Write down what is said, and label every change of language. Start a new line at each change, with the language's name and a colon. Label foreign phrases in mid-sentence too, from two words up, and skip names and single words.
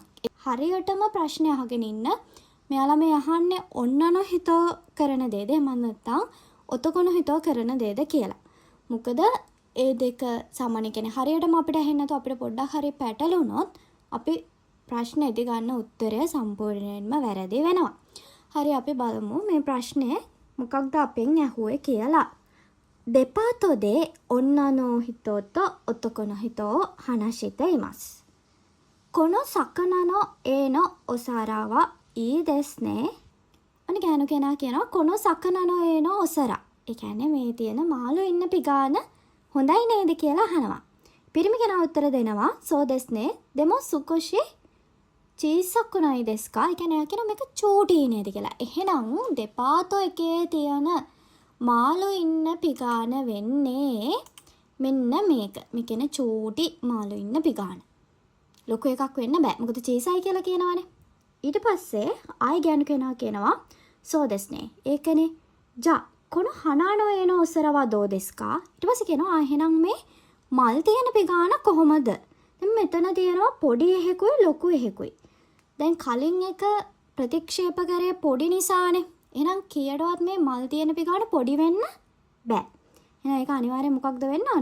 Sinhala: හරියටම ප්‍රශ්නේ අහගෙන ඉන්න මෙයාලා මේ අහන්නේ
Japanese: 女の人
Sinhala: කරන දේද එහෙම නැත්නම්
Japanese: 男の人
Sinhala: කරන දේද කියලා. මොකද ඒ දෙක සාමාන්‍ය කියන්නේ හරියටම අපිට ඇහෙන්නේ නැතු අපිට පොඩ්ඩක් හරි පැටලුනොත් අපි ප්‍රශ්නේදී ගන්න උත්තරය සම්පූර්ණයෙන්ම වැරදි වෙනවා. හරි අපි බලමු මේ ප්‍රශ්නේ මොකක්ද අපෙන් ඇහුවේ කියලා.
Japanese: デパートで女の人と男の人を話しています。この魚の絵のお皿はいいですね。
Sinhala: අනේ ගෑනු කෙනා කියනවා
Japanese: この魚の絵のお皿.
Sinhala: ඒ කියන්නේ මේ තියෙන මාළු ඉන්න පිගාන හොඳයි නේද කියලා අහනවා. පිරිමි කෙනා උත්තර දෙනවා
Japanese: そうですね。でも少し小さくないですか?
Sinhala: ඒ කියන්නේ එයා කියනවා මේක චූටි නේද කියලා. එහෙනම් දෙපාතෝ එකේ තියෙන මාළු ඉන්න පිගාන වෙන්නේ මෙන්න මේක. මේ කියන්නේ චූටි මාළු ඉන්න පිගාන. ලොකු එකක් වෙන්න බෑ. මොකද චීසයි කියලා කියනවනේ. ඊට පස්සේ ආයි ගෑනු කෙනා කියනවා
Japanese: そうですね.
Sinhala: ඒකනේ.
Japanese: じゃあこの花の絵のお皿はどうですか?
Sinhala: ඊට පස්සේ කියනවා එහෙනම් මේ මල් තියෙන පිගාන කොහොමද? දැන් මෙතන තියෙනවා පොඩි එහෙකුයි ලොකු එහෙකුයි. දැන් කලින් එක ප්‍රතික්ෂේප කරේ පොඩි නිසානේ. එහෙනම් කීයටවත් මේ මල් තියෙන පිගාන පොඩි වෙන්න බෑ. එහෙනම් ඒක අනිවාර්යෙන් මොකක්ද වෙන්න ඕන?